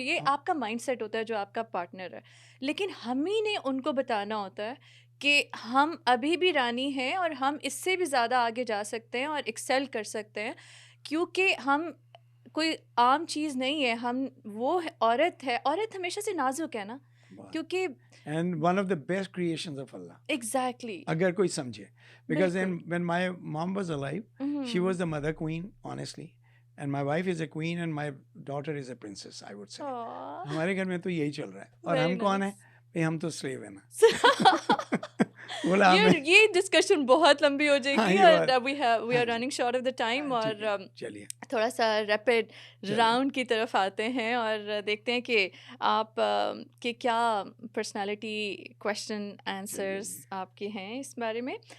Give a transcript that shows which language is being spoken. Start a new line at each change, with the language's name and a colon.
Urdu: یہ آپ کا مائنڈ سیٹ ہوتا ہے جو آپ کا پارٹنر ہے. لیکن ہم ہی نے ان کو بتانا ہوتا ہے کہ ہم ابھی بھی رانی ہیں اور ہم اس سے بھی زیادہ آگے جا سکتے ہیں اور ایکسیل کر سکتے ہیں, کیونکہ ہم کوئی عام چیز نہیں ہے. ہم وہ عورت ہے, عورت ہمیشہ سے نازک ہے نا, کیونکہ
English: and one of the best creations of Allah. Exactly.
Urdu: Agar koi samjhe.
English: Because
Urdu: بالکل.
English: when my mom was alive, she was the mother queen, honestly. And my wife is a queen and my daughter is a princess, I would say. Aww.
Urdu: ہمارے گھر میں تو یہی چل رہا ہے. اور
English: Very
Urdu: ہم کون ہیں؟
English: nice.
Urdu: بھئی ہم تو slave ہیں نا. غلام ہیں. یہ ڈسکشن بہت لمبی ہو جائے گی اور
English: we are running short of the time
Urdu: اور چلیے تھوڑا سا ریپڈ راؤنڈ کی طرف آتے ہیں اور دیکھتے ہیں کہ آپ کے کیا پرسنالٹی کویشچن آنسرس آپ کے ہیں اس بارے میں.